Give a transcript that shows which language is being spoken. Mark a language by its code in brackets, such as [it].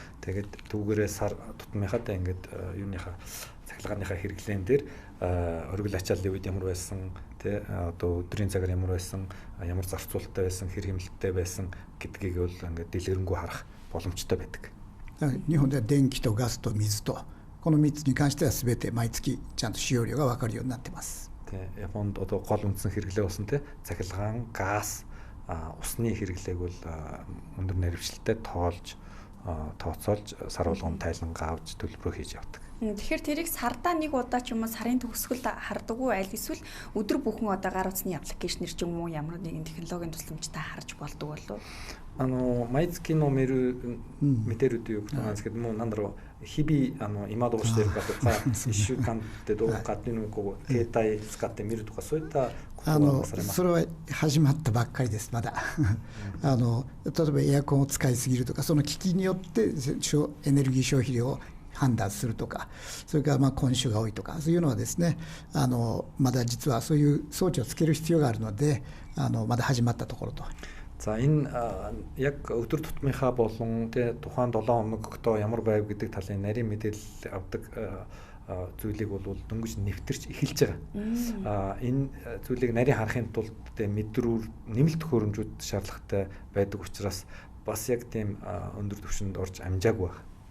[mn] Тэгээд түүгээрээ сар тутмынхаа ингээд юуныхаа цахилгааныхаа хэрэглэн дээр оргил ачааллын үед ямар байсан тий одоо өдрийн цагаар ямар байсан, ямар зарцуулалттай байсан, хэр хэмнэлттэй байсан гэдгийг бол ингээд дэлгэрэнгүй харах боломжтой байдаг. [ja] 日本では電気とガスと水とこの3つに関しては全て毎月ちゃんと使用量が分かるようになっています。 [mn] Японд одоо гол үндсэн хэрэглээ болсон те цахилгаан, газ, усны хэрэглээг бол өндөр наривчлалтай тоолж, тооцоолж сар болгон тайлангаа авч төлбөрөө хийж явдаг. Тэгэхээр тэрийг сардаа нэг удаа ч юм уу сарын төгсгөлд хардаг уу аль эсвэл өдөр бүхэн одоо гар утасны аппликейшнэр ч юм уу ямар нэгэн технологийн тусламжтай харж болдог болов? [ja] 毎月のメール見てるということなんですけども、なんだろう日々今どうしてるかとか1週間ってどうかっていうのをこう携帯使ってみるとかそういったことはされますか？それは始まったばっかりですまだ例えばエアコンを使いすぎるとかその機器によってエネルギー消費量を判断するとか、それから今週が多いとかそういうのはですねまだ実はそういう装置をつける必要があるのでまだ始まったところと。 [mn] За энэ яг өдөр тутмынхаа болон тухайн 7 хоногт ямар байв гэдэг талын нарийн мэдээлэл авдаг зүйлийг бол дөнгөж нэвтэрч эхэлж байгаа. Энэ зүйлийг нарийн харахын тулд мэдрүүр нэмэлт төхөөрөмжүүд шаардлагатай байдаг учраас бас яг тийм өндөр түвшинд орж амжаагүй байна.